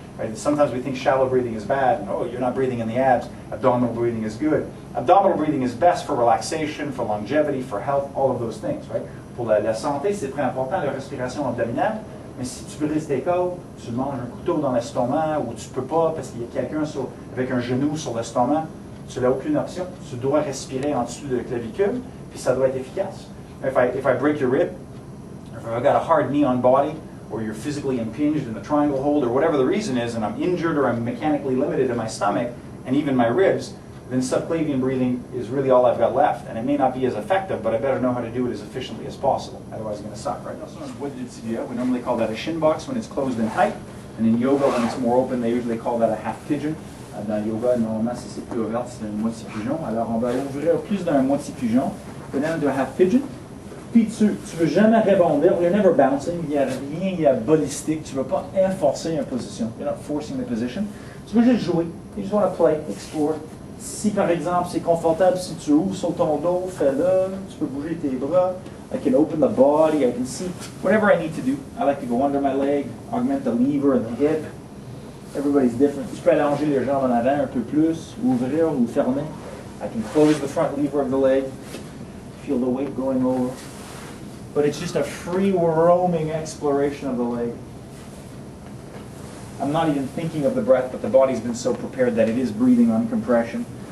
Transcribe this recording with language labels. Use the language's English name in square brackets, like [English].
[English] Right? Sometimes we think shallow breathing is bad, and oh, you're not breathing in the abs. Abdominal breathing is good. Abdominal breathing is best for relaxation, for longevity, for health, all of those things. Right? [French] Pour la santé, c'est très important, la respiration abdominale. Mais si tu veux rester calme, tu manges un couteau dans l'estomac, ou tu peux pas parce qu'il y a quelqu'un avec un genou sur l'estomac, tu n'as aucune option. Tu dois respirer en dessous de la clavicule, puis ça doit être efficace. [English] If I break your rib, if I've got a hard knee on body, or you're physically impinged in the triangle hold, or whatever the reason is, and I'm injured or I'm mechanically limited in my stomach, and even my ribs, then subclavian breathing is really all I've got left. And it may not be as effective, but I better know how to do it as efficiently as possible. Otherwise it's going to suck, right? We normally call that a shin box when it's closed and tight. And in yoga, when it's more open, they usually call that a half pigeon. [French] Dans yoga, normalement, si c'est plus ouvert, c'est un moitié pigeon. Alors, on va ouvrir plus d'un moitié pigeon. [English] Go down to a half pigeon. [French] Puis tu ne veux jamais rebondir. [English] You're never bouncing. [French] Il n'y a rien, il y a ballistic. Tu ne veux pas enforcer une position. [English] You're not forcing the position. [French] Tu veux juste jouer. [English] You just want to play, explore. [French] Si par exemple c'est confortable, si tu ouvres sur ton dos, fais-le. Tu peux bouger tes bras. [English] I can open the body. I can see whatever I need to do. I like to go under my leg, augment the lever and the hip. Everybody's different. [French] Tu peux allonger les jambes en avant un peu plus, ouvrir ou fermer. [English] I can close the front lever of the leg. Feel the weight going over. But it's just a free roaming exploration of the leg. I'm not even thinking of the breath, but the body's been so prepared that it is breathing on compression.